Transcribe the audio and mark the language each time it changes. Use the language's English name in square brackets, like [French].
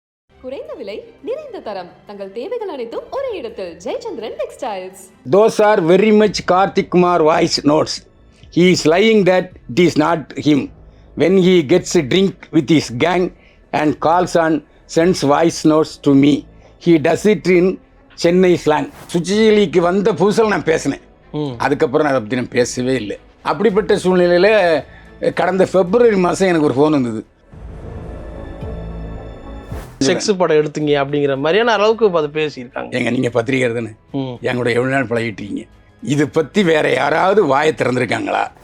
[Tamil] குறைந்த விலை நிறைந்த தரம் தங்கள் தேவைகள் அனைத்தும் ஒரே இடத்தில் Jayachandran textiles. [English] Those are very much Karthik Kumar voice notes. He is lying that it is not him. When he gets a drink with his gang and calls on sends voice notes to me. He does it in Chennai slang. [Tamil] சுச்சிலிக்கு வந்த புதுசில் நான் பேசினேன். அதுக்கப்புறம் அதை பற்றி நான் பேசவே இல்லை. அப்படிப்பட்ட சூழ்நிலையில் கடந்த February மாதம் எனக்கு ஒரு ஃபோன் வந்தது. செக்ஸ் படம் எடுத்தீங்க அப்படிங்கிற மாதிரியான அளவுக்கு அதை பேசியிருக்காங்க. ஏங்க நீங்கள் பத்திரிக்கை தானே, என் கூட எவ்வளோ நாள் பழகிட்டீங்க, இதை பற்றி வேற யாராவது வாயை திறந்துருக்காங்களா?